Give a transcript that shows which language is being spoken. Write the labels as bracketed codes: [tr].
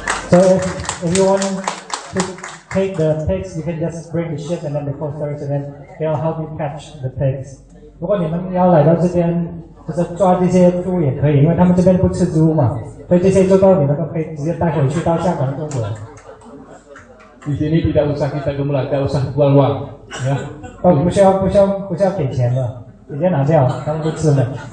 [en] So if you want to take the pigs, you can just bring the ship and then the coasters, and then they'll help you catch the pigs. [zh] 如果你们要来到这边，就是抓这些猪也可以，因为他们这边不吃猪嘛，所以这些猪都你们都可以直接带回去到香港、中国。 [id] Di sini tidak usah kita gemulah, tidak usah jual uang, ya. [zh] 不需要给钱的，直接拿掉，他们不吃的。